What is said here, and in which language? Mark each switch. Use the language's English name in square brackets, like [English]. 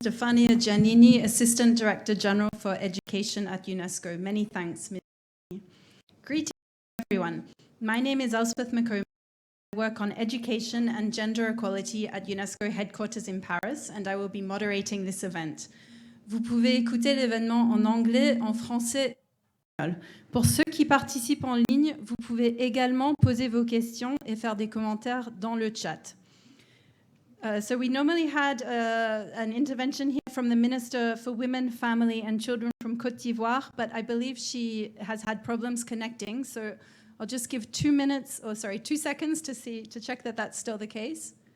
[English] Stefania Giannini, Assistant Director General for Education at UNESCO. Many thanks, Ms. Giannini. Greetings, everyone. My name is Elspeth McComb. I work on education and gender equality at UNESCO headquarters in Paris, and I will be moderating this event. [French] Vous pouvez écouter l'événement en anglais, en français. Pour ceux qui participent en ligne, vous pouvez également poser vos questions et faire des commentaires dans le chat. [English] So we normally had an intervention here from the Minister for Women, Family and Children from Côte d'Ivoire, but I believe she has had problems connecting. So I'll just give 2 seconds to check that that's still the case.